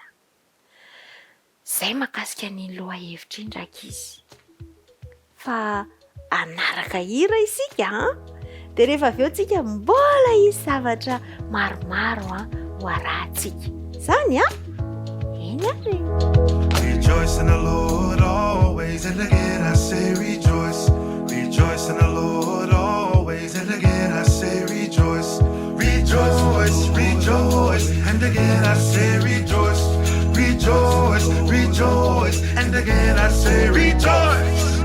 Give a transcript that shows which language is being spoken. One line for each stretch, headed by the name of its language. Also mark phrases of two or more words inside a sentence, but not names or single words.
Malagasy: Zay mahakasika ny lohahevitra indraikizy. Fa anaraka hira isika dia rehefa avy eo tsika mbola hisy zavatra maromaro ho arahantsika. Zany eny ary.
English: Rejoice in the Lord always, and again I say rejoice. Rejoice in the Lord always, and again I say rejoice. Rejoice, rejoice, and again I say rejoice. Rejoice, rejoice, and again I say rejoice.